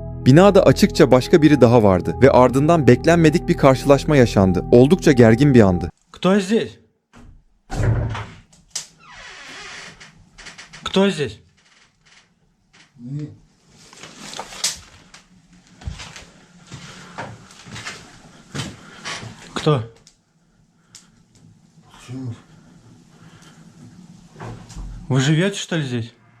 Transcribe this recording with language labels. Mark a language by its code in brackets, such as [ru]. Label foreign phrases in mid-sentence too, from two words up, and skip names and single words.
[tr] Binada açıkça başka biri daha vardı ve ardından beklenmedik bir karşılaşma yaşandı. Oldukça gergin bir andı. [ru] Кто здесь? Кто здесь? Кто? Вы живете, что ли, здесь?